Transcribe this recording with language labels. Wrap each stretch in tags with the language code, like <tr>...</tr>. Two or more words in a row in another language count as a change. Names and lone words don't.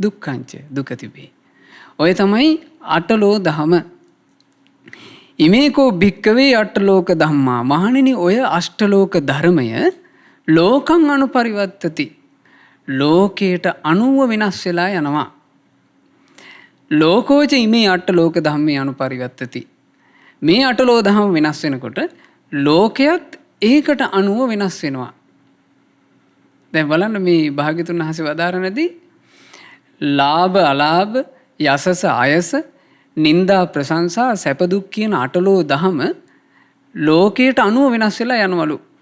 <si>දුක්ඛංච දුක තිබේ. ඔය තමයි අටලෝ දහම.</si> <pi>ඉමේකෝ භික්කවේ අට්ඨලෝක ධම්මා.</pi> <si>මහණෙනි ඔය අෂ්ටලෝක ධර්මය</si> <pi>ලෝකං අනුපරිවත්තති.</pi> <si>ලෝකයට අනුව වෙනස් වෙලා යනවා.</si> <pi>ලෝකෝච ඉමේ අට්ඨලෝක ධම්මේ අනුපරිවත්තති.</pi> <si>මේ අටලෝ දහම වෙනස් වෙනකොට ලෝකයත් ඒකට අනුව වෙනස් වෙනවා. දැන් බලන්න මේ භාග්‍යතුන් වහන්සේ වදාරනදී ලාභ අලාභ යසස අයස නින්දා ප්‍රශංසා සැප දුක් කියන අටලෝ දහම ලෝකයට අනුව වෙනස් වෙලා යනවලු.</si>